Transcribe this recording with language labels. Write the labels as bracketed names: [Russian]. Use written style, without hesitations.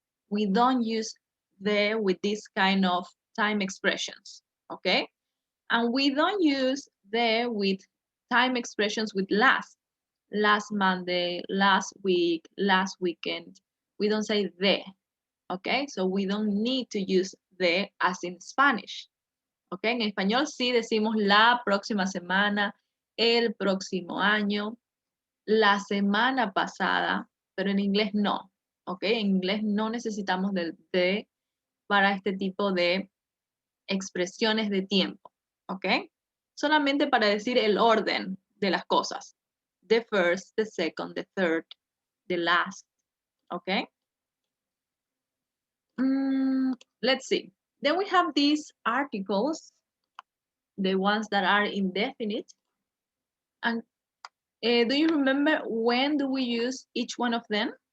[English] We don't use the with this kind of time expressions, okay? And we don't use the with time expressions with last Monday, last week, last weekend. We don't say the, okay? So we don't need to use the as in Spanish. [Spanish] ¿Ok? En español sí decimos la próxima semana, el próximo año, la semana pasada, pero en inglés no. ¿Ok? En inglés no necesitamos del de para este tipo de expresiones de tiempo. ¿Ok? Solamente para decir el orden de las cosas. [English] The first, the second, the third, the last. ¿Ok? Let's see. Then we have these articles, the ones that are indefinite. And do you remember when do we use each one of them?